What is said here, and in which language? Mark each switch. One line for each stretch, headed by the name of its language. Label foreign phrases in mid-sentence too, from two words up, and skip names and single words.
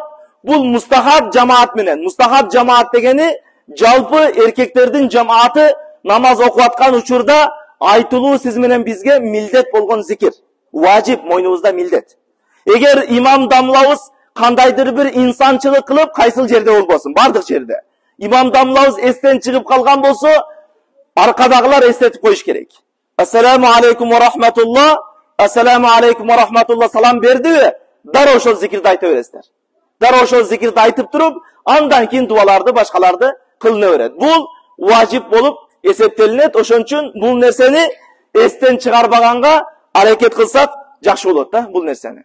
Kyrgyz: Бул мустахаб жамаат менен. Мустахаб жамаат дегени жалпы эркектердин жамааты намаз окуп аткан учурда айтылуу сиз менен бизге милдет болгон зикир. Важип, мойнубузда милдет. Эгер имам дамлабыз кандайдыр бир инсанчылык кылып, кайсыл жерде болбосун, бардык жерде. Имам дамлабыз эстен чыгып калган болсо, аркадагылар эстетип коюш керек.
Arabic: السلام عليكم ورحمة الله، السلام عليكم ورحمة الله
Kyrgyz: салам бердиби? Дароо ошол зикирди айта бересиздер. Дароо ошол зикирди айтып туруп, андан кийин дуаларды, башкаларды кылына берет. Бул важип болуп эсептелинет. Ошон үчүн бул нерсени эстен чыгарбаганга аракет кылсак жакшы болот да, бул нерсени.